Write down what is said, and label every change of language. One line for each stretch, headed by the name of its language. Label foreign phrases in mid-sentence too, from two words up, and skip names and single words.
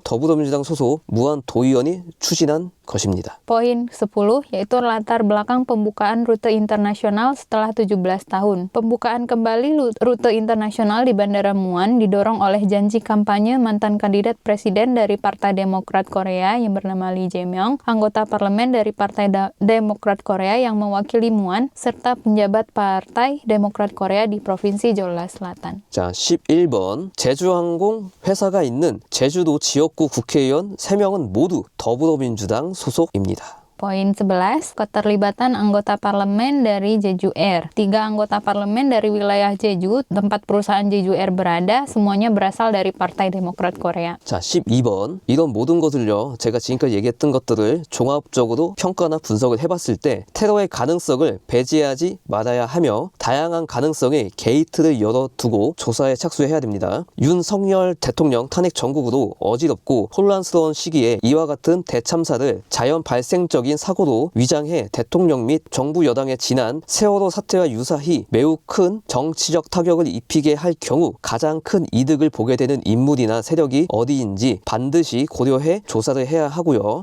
Korean: 더불어민주당 소속 무안 도의원이 추진한 것입니다.
Indonesian: Poin 10 yaitu latar belakang pembukaan rute internasional setelah 17 tahun. Pembukaan kembali rute internasional di Bandara Muan didorong oleh janji kampanye mantan kandidat presiden dari Partai Demokrat Korea yang bernama Lee Jae-myung, anggota parlemen dari Partai Demokrat Korea yang mewakili Muan, serta penjabat Partai Demokrat Korea di Provinsi Jeolla Selatan.
Korean: 자, 11번. 제주항공 회사가 있는 제주도 지역구 국회의원 3명은 모두 더불어민주당 소속입니다.
Indonesian: Poin 11, keterlibatan anggota parlemen dari Jeju Air. 3 anggota parlemen dari wilayah Jeju, tempat perusahaan Jeju Air berada, semuanya berasal dari Partai Demokrat Korea.
Korean: 자, 12번. 이런 모든 것을요, 제가 지금까지 얘기했던 것들을 종합적으로 평가나 분석을 해봤을 때 테러의 가능성을 배제하지 말아야 하며 다양한 가능성의 게이트를 열어두고 조사에 착수해야 됩니다. 윤석열 대통령 탄핵 전국으로 어지럽고 혼란스러운 시기에 이와 같은 대참사를 자연 발생적인 사고로 위장해 대통령 및 정부 여당의 지난 세월호 사태와 유사히 매우 큰 정치적 타격을 입히게 할 경우 가장 큰 이득을 보게 되는 인물이나 세력이 어디인지 반드시 고려해 조사를 해야 하고요.